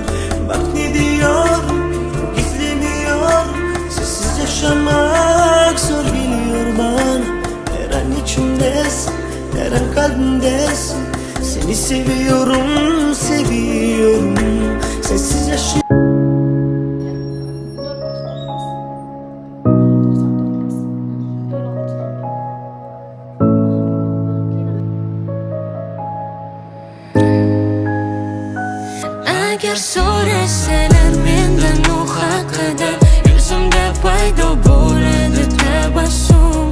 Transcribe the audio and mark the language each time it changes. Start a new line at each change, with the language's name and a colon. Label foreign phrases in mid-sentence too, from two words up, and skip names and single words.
Turkish: Bak ne diyor, gizleniyor. Sessiz yaşamak zor geliyor bana. Her an içimdesin, her an kalbimdesin. Seni seviyorum, seviyorum. Sensiz yaşıyorum.
Uzbek: Agar so'rasalar mendan u haqida, yuzimda paydo bo'ladi tabassum.